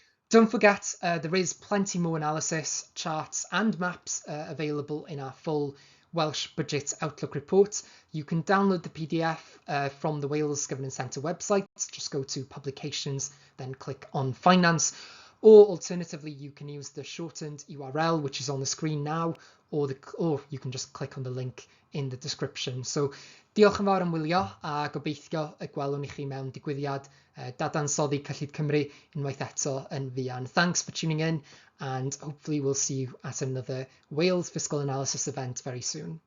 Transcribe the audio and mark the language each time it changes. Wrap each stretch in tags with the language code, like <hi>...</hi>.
<en>Don't forget, there is plenty more analysis, charts and maps available in our full Welsh Budget Outlook report. You can download the PDF from the Wales Government Centre website. Just go to Publications, then click on Finance. Or alternatively, you can use the shortened URL, which is on the screen now, or you can just click on the link in the description.</en> <cy>So diolch yn fawr am wylio, a gobeithio y gwelwn i chi mewn digwyddiad dadansoddi Cyllideb Cymru unwaith eto yn fuan.</cy> <en>Thanks for tuning in, and hopefully we'll see you at another Wales Fiscal Analysis event very soon.</en>